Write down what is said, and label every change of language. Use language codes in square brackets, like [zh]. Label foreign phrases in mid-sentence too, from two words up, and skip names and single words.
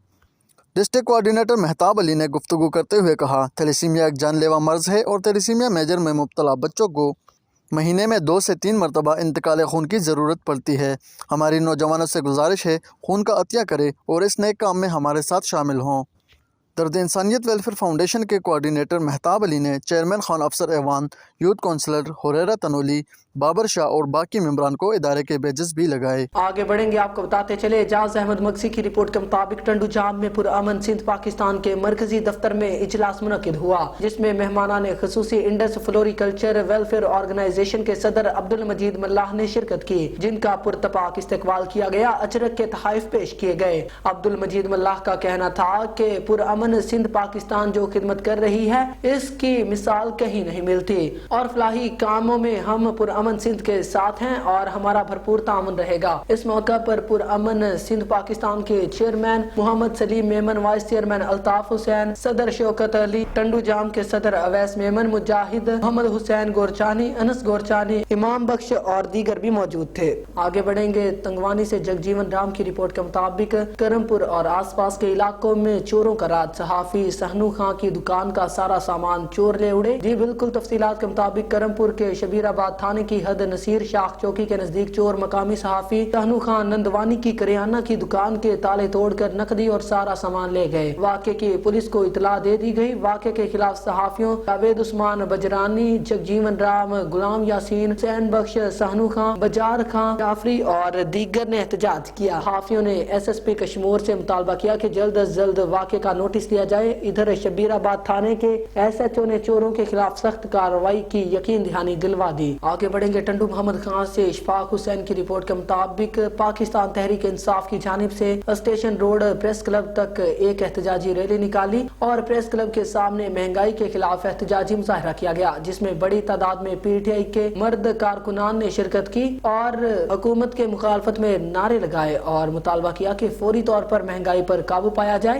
[ur] ڈسٹرکٹ کوارڈینیٹر مہتاب علی نے گفتگو کرتے ہوئے کہا، تھیلیسیمیا ایک جان لیوا مرض ہے اور تھیلیسیمیا میجر میں مبتلا بچوں کو مہینے میں 2 سے 3 مرتبہ انتقال خون کی ضرورت پڑتی ہے۔ ہماری نوجوانوں سے گزارش ہے خون کا عطیہ کریں اور اس نیک کام میں ہمارے ساتھ شامل ہوں۔ درد انسانیت ویلفیئر فاؤنڈیشن کے کوارڈینیٹر مہتاب علی نے چیئرمین خان افسر ایوان، یوتھ کونسلر ہریرہ تنولی، بابر شاہ اور باقی ممبران کو ادارے کے بیجز بھی لگائے. آگے بڑھیں گے، آپ کو بتاتے چلے، اعجاز احمد مکسی کی رپورٹ کے مطابق ٹنڈو جام میں پرامن سندھ پاکستان کے مرکزی دفتر میں اجلاس منعقد ہوا، جس میں مہمانان خصوصی انڈس فلوریکلچر ویلفیئر آرگنائزیشن کے صدر عبدالمجید ملاح نے شرکت کی، جن کا پرتپاک استقبال کیا گیا. اجرک کے تحائف پیش کیے گئے. عبدالمجید ملاح کا کہنا تھا کہ پرامن سندھ پاکستان جو خدمت کر رہی ہے، اس کی مثال کہیں نہیں ملتی اور فلاحی کاموں میں ہم پرامن سندھ کے ساتھ ہیں اور ہمارا بھرپور تعاون رہے گا. اس موقع پر پرامن سندھ پاکستان کے چیئرمین محمد سلیم میمن، وائس چیئرمین الطاف حسین، صدر شوکت علی، ٹنڈو جام کے صدر اویس میمن، مجاہد، محمد حسین گورچانی، انس گورچانی، امام بخش اور دیگر بھی موجود تھے. آگے بڑھیں گے، تنگوانی سے جگجیون رام کی رپورٹ کے مطابق کرم پور اور آس پاس کے علاقوں میں چوروں کا راج. صحافی سہنو خاں کی دکان کا سارا سامان چور لے اڑے. جی بالکل، تفصیلات کے مطابق کرم پور کے شبیرآباد تھانے کی حد نصیر شاخ چوکی کے نزدیک چور مقامی صحافی سہنو خاں نندوانی کی کریانہ کی دکان کے تالے توڑ کر نقدی اور سارا سامان لے گئے. واقعے کی پولیس کو اطلاع دے دی گئی. واقعے کے خلاف صحافیوں جاوید عثمان بجرانی، جگجیون رام, غلام یاسین، حسین بخش، سہنو خاں، بجار خاں, جعفری اور دیگر نے احتجاج کیا. صحافیوں نے SSP کشمیر سے مطالبہ کیا کہ جلد از جلد واقعے کا نوٹس لیا جائے. ادھر شبیرآباد تھانے کے SHO نے چوروں کے خلاف سخت کارروائی کی یقین دہانی دلوا دی. آگے بڑھیں گے، ٹنڈو محمد خان سے اشفاق حسین کی رپورٹ کے مطابق پاکستان تحریک انصاف کی جانب سے اسٹیشن روڈ پریس کلب تک ایک احتجاجی ریلی نکالی اور پریس کلب کے سامنے مہنگائی کے خلاف احتجاجی مظاہرہ کیا گیا، جس میں بڑی تعداد میں PTI کے مرد کارکنان نے شرکت کی اور حکومت کے مخالفت میں نعرے لگائے اور مطالبہ کیا کہ فوری طور پر مہنگائی پر قابو پایا جائے.